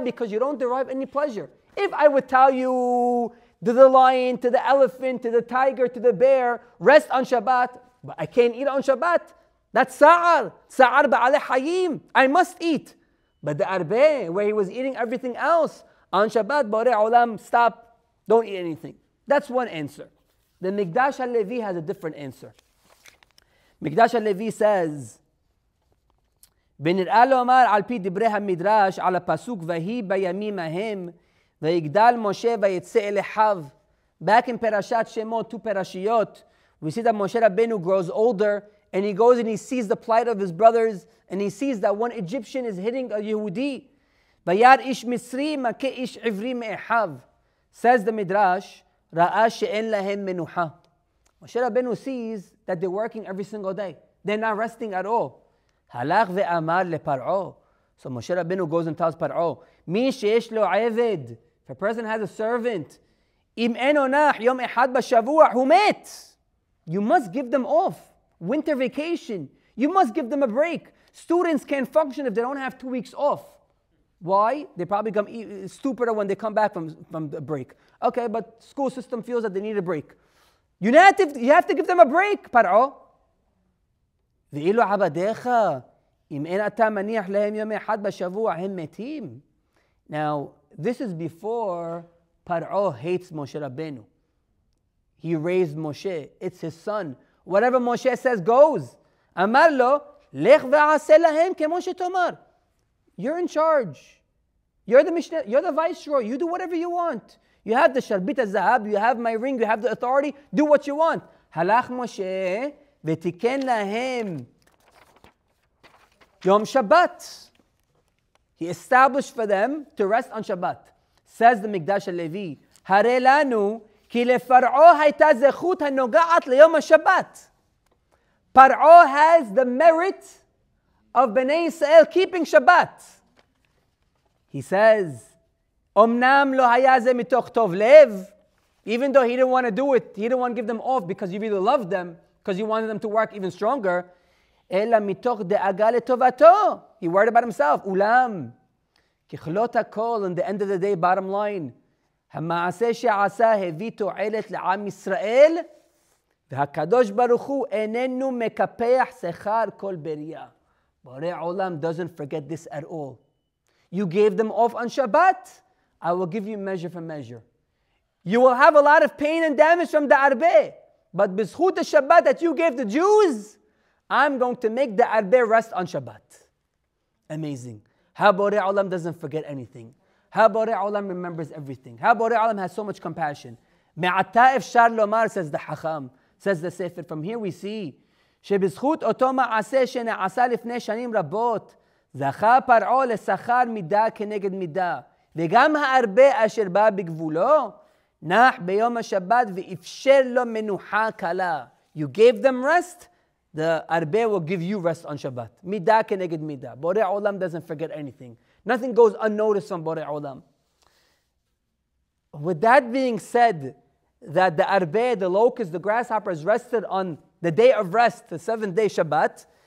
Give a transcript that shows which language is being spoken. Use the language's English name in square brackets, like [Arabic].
[English] Because you don't derive any pleasure. If I would tell you to the lion, to the elephant, to the tiger, to the bear, rest on Shabbat, but I can't eat on Shabbat, that's Sa'ar. [Hebrew] Sa'ar ba'aleh hayim. [English] I must eat. But the Arbeh, where he was eating everything else, on Shabbat, Borei Olam, stop, don't eat anything. That's one answer. The Mikdash HaLevi has a different answer. [Hebrew] Mikdash HaLevi says, ונראה לומר על פי דברי המדרש על הפסוק ויהי בימים ההם ויגדל משה ויצא אל אחיו. Back in Perashat Shemot, 2 Parashiyot, we see that Moshe Rabbeinu grows older and he goes and he sees the plight of his brothers and he sees that one Egyptian is hitting a Yehudi. וירא איש מצרי מכה איש עברי מאחיו. [English] Says the Midrash, [Hebrew] ראה שאין להם מנוחה. [English] Moshe Rabbeinu sees that they're working every single day. They're not resting at all. [Hebrew] הלך ואמר לפרעה. [English] So Moshe Rabbeinu goes and tells Par'o, [Hebrew] מי שיש לו עבד, [English] if a person has a servant, [Hebrew] אם אין עונח יום אחד בשבוע, הוא מת. [English] You must give them off. Winter vacation. You must give them a break. Students can't function if they don't have 2 weeks off. Why? They probably become stupider when they come back from the break. Okay, but school system feels that they need a break. You have to give them a break, Par'o. [Hebrew] ואילו עבדיך, אם אין אתה מניח להם יום אחד בשבוע, הם מתים. [English] Now, this is before Par'o hates Moshe Rabbeinu. He raised Moshe. It's his son. Whatever Moshe says goes. [Hebrew] אמר לו, לך ועשה להם כמו שתאמר. [English] You're in charge. You're the Mishnah, you're the viceroy. You do whatever you want. You have the Sharbit HaZahab, you have my ring, you have the authority. Do what you want. [Hebrew] הלך משה ותיקן להם יום שבת. [English] He established for them to rest on Shabbat. Says the Mikdash HaLevi, [Hebrew] הרי לנו כי לפרעה הייתה זכות הנוגעת ליום השבת. [English] Par'o has the merit of Bnei Yisrael keeping Shabbat. He says, [Hebrew] Omnam lo haya ze mitoch tov lev. [English] Even though he didn't want to do it, he didn't want to give them off because you really loved them, because you wanted them to work even stronger. [Hebrew] Ela mitoch de'aga letovato. [English] He worried about himself. Ulam. [Hebrew] Kichlot hakol, [English] in the end of the day, bottom line. [Hebrew] המעשה שעשה הביא תועלת לעם ישראל, והקדוש ברוך הוא איננו מקפח שכר כל בריאה. [English] Borei Olam doesn't forget this at all. You gave them off on Shabbat, I will give you measure for measure. You will have a lot of pain and damage from the Arbeh, but b'zchut the Shabbat that you gave the Jews, I'm going to make the Arbeh rest on Shabbat. Amazing. How Borei Olam doesn't forget anything. How Borei Olam remembers everything. How Borei Olam has so much compassion. [Hebrew] Me'ata efshar lomar, [English] says the Hacham, says the Sefer. From here we see [Hebrew] שבזכות אותו מעשה שנעשה לפני שנים רבות, זכה פרעה לשכר מידה כנגד מידה, וגם ההרבה אשר בא בגבולו, נח ביום השבת ואפשר לו מנוחה קלה. [English] You gave them rest, the הרבה will give you rest on Shabbat. [Hebrew] מידה כנגד מידה. [English] Borei Olam doesn't forget anything. Nothing goes unnoticed from Borei Olam. With that being said, that the arbeh, the locust, the grasshoppers rested on the day of rest, the 7th day Shabbat.